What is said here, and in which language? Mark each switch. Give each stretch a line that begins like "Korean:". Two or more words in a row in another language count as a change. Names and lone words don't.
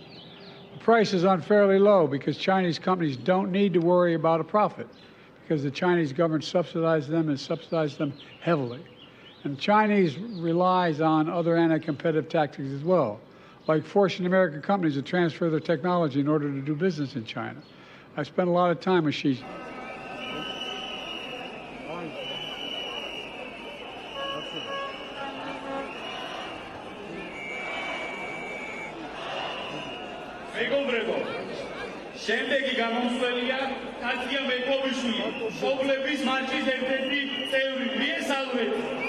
English: The price is unfairly low because Chinese companies don't need to worry about a profit because the Chinese government subsidizes them and subsidizes them heavily. And the Chinese relies on other anti-competitive tactics as well, like forcing American companies to transfer their technology in order to do business in China. I spent a lot of time with Xi.
Georgian: შემდეგი გამომცველია კაცია მეპოვიშვილი, შობლების მარშის ერთ-ერთი წევრი, მიესალმეთ.